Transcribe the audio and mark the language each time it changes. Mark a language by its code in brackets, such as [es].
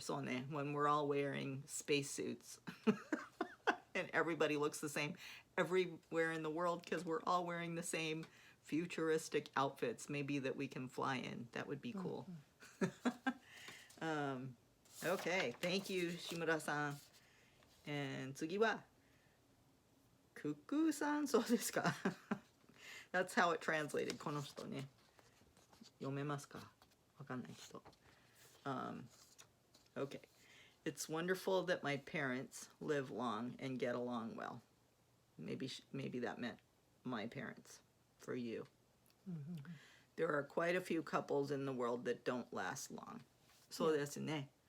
[en] So when we're all wearing spacesuits and everybody looks the same everywhere in the world because we're all wearing the same futuristic outfits, maybe that we can fly in. That would be cool. Okay, thank you, Shimura-san. And [ja] 次は [en] Kuku-san, [ja] そうですか [en] That's how it translated. [ja] この人ね。読めますかわかんない人。 [en] Okay. It's wonderful that my parents live long and get along well. Maybe that meant my parents for you. There are quite a few couples in the world that don't last long. [ja] そうですね。